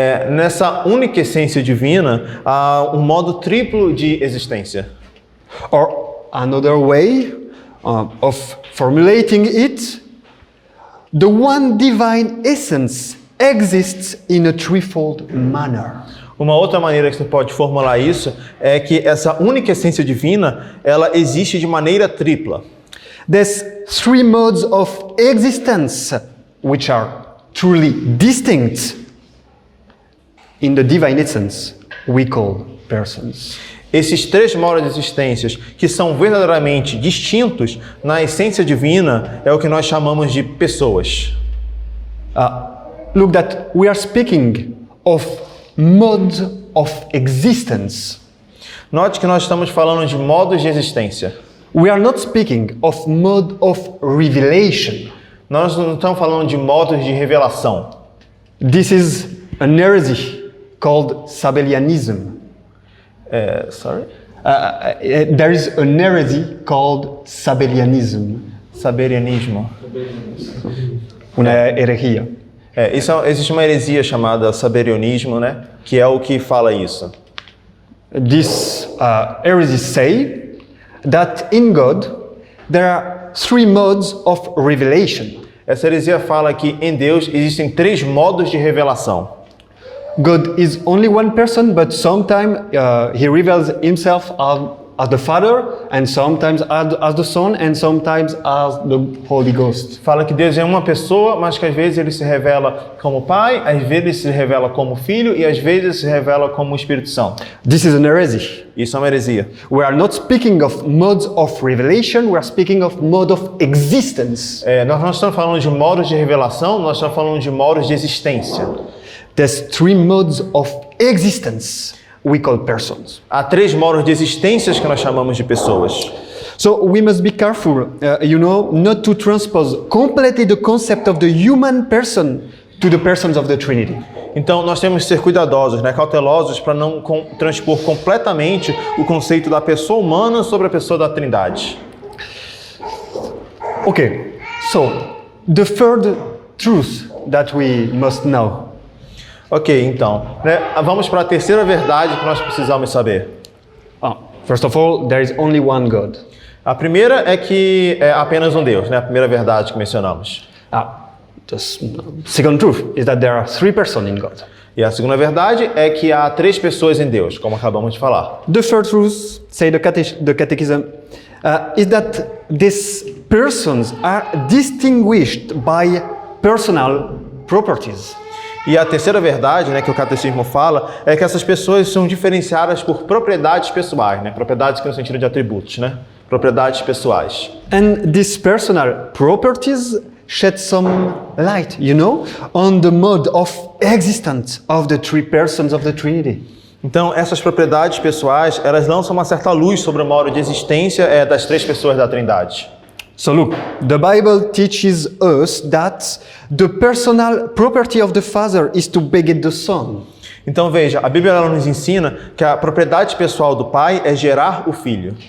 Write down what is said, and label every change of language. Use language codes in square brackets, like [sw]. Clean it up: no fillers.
[pt] Nessa única essência divina há um modo triplo de existência. [en] Or another way of formulating it, the one divine essence exists in a threefold manner. [pt] Uma outra maneira que você pode formular isso é que essa única essência divina, ela existe de maneira tripla. [en] There's three modes of existence which are truly distinct in the divine essence we call persons. [pt] Esses três modos de existências, que são verdadeiramente distintos na essência divina, é o que nós chamamos de pessoas. [en] Look that we are speaking of modes of existence. [pt] Note que nós estamos falando de modos de existência. [en] We are not speaking of mode of revelation. [pt] Nós não estamos falando de modos de revelação. [en] This is an heresy called Sabellianism. Sorry? There is an heresy called Sabellianism. [pt] Saberianismo. Uma herejia. Existe uma heresia chamada saberianismo, né? Que é o que fala isso. [en] This heresy say that in God there are three modes of revelation. [pt] Essa heresia fala que em Deus existem três modos de revelação. [en] God is only one person, but sometimes he reveals himself as the Father, and sometimes as the Son, and sometimes as the Holy Ghost. [pt] Fala que Deus é uma pessoa, mas que às vezes ele se revela como Pai, às vezes ele se revela como Filho e às vezes ele se revela como Espírito Santo. [en] This is an heresy. [pt] Isso é uma heresia. [en] We are not speaking of modes of revelation, we are speaking of mode of existence. [pt] Nós não estamos falando de modos de revelação, nós estamos falando de modos de existência. [en] There's three modes of existence we call persons. [pt] Há três modos de existências que nós chamamos de pessoas. [en] So we must be careful, not to transpose completely the concept of the human person to the persons of the Trinity. [pt] Então nós temos que ser cuidadosos, cautelosos para não transpor completamente o conceito da pessoa humana sobre a pessoa da Trindade. [en] Okay, so the third truth that we must know. [pt] Ok, então, vamos para a terceira verdade que nós precisamos saber. [en] First of all, there is only one God. [pt] A primeira é que é apenas um Deus, a primeira verdade que mencionamos. [en] The second truth is that there are three persons in God. [pt] E a segunda verdade é que há três pessoas em Deus, como acabamos de falar. [en] The third truth, say the Catechism, is that these persons are distinguished by personal properties. [pt] E a terceira verdade, que o catecismo fala, é que essas pessoas são diferenciadas por propriedades pessoais, propriedades que no sentido de atributos, propriedades pessoais. [en] And these personal properties shed some light, on the mode of existence of the three persons of the Trinity. [pt] Então, essas propriedades pessoais, elas lançam uma certa luz sobre o modo de existência das três pessoas da Trindade. [en] So look, the Bible teaches us that the personal property of the Father is to beget the Son. [pt] Então veja, a Bíblia ela nos ensina que a propriedade pessoal do Pai é gerar o Filho.